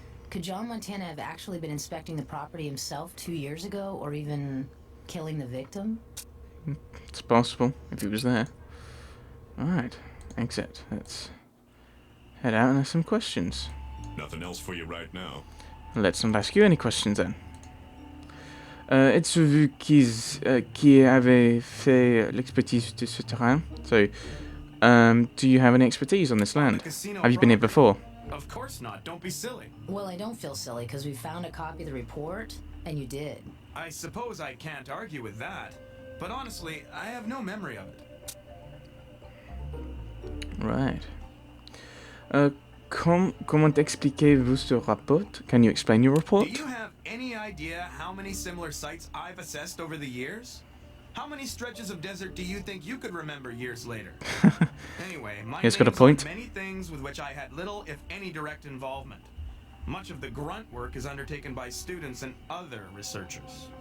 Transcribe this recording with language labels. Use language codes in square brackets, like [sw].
[en] Could John Montana have actually been inspecting the property himself 2 years ago, or even killing the victim? It's possible, if he was there. Alright, exit. Let's head out and ask some questions. Nothing else for you right now. Let's not ask you any questions then. [fr] Êtes-vous vu qui avait fait l'expertise de ce terrain? [en] So, do you have any expertise on this land? Have you been here before? Of course not. Don't be silly. Well, I don't feel silly, because we found a copy of the report, and you did. I suppose I can't argue with that. But honestly, I have no memory of it. Right. [fr] Comment expliquez-vous ce rapport? [en] Can you explain your report? Do you have any idea how many similar sites I've assessed over the years? How many stretches of desert do you think you could remember years later? Anyway, my He's got a name's point. on many things with which I had little, if any, direct involvement. Much of the grunt work is undertaken by students and other researchers.